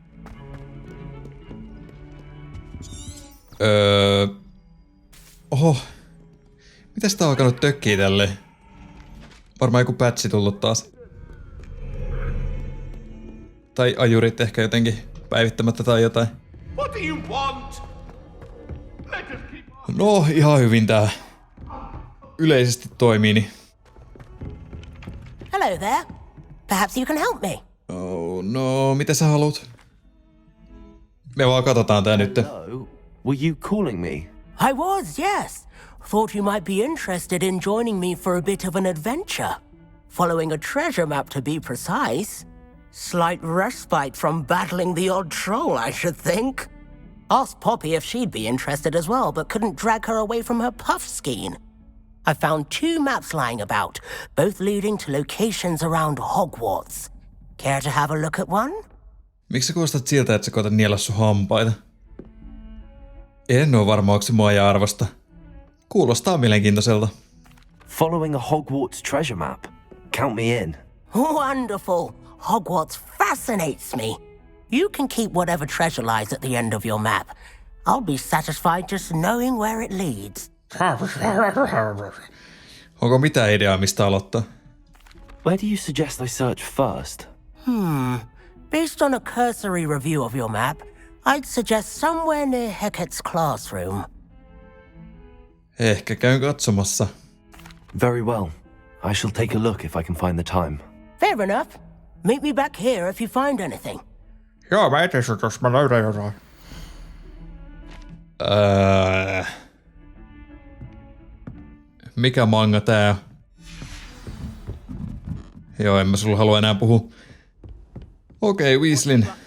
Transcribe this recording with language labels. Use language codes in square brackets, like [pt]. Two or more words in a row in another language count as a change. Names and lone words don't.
[fi] Oho. Mitäs tää on alkanut tökkiä tälleen? Varmaan joku patchi tullut taas. Tai ajurit ehkä jotenkin päivittämättä tai jotain. [en] What do you want? Let us keep on. [fi] No, ihan hyvin tää yleisesti toimii, niin... [en] Hello there. Perhaps you can help me. Oh no, [fi] mitä sä haluut? Me vaan katsotaan tää nyt. [en] Hello? Were you calling me? I was, yes. Thought you might be interested in joining me for a bit of an adventure. Following a treasure map, to be precise. Slight respite from battling the odd troll, I should think. Asked Poppy if she'd be interested as well, but couldn't drag her away from her puff skein. I found 2 maps lying about, both leading to locations around Hogwarts. Care to have a look at one? [fi] Miksi sä kuulostat siltä, että sä koetat niellä sun hampaita? En oo varma, onko se mua ja arvosta. Kuulostaa mielenkiintoiselta. [en] Following a Hogwarts treasure map. Count me in. Wonderful. Hogwarts fascinates me. You can keep whatever treasure lies at the end of your map. I'll be satisfied just knowing where it leads. [fi] Onko mitään ideaa, mistä aloittaa? [en] Where do you suggest I search first? Based on a cursory review of your map, I'd suggest somewhere near Hecat's classroom. [fi] Ehkä käyn katsomassa. [en] Very well. I shall take a look if I can find the time. Fair enough. Meet me back here if you find anything. [fi] Joo, mä etin sut, jos mä löydän jotain. Mikä manga tää on? Joo, en mä sulla halua enää puhua. Okei, Weasleyn.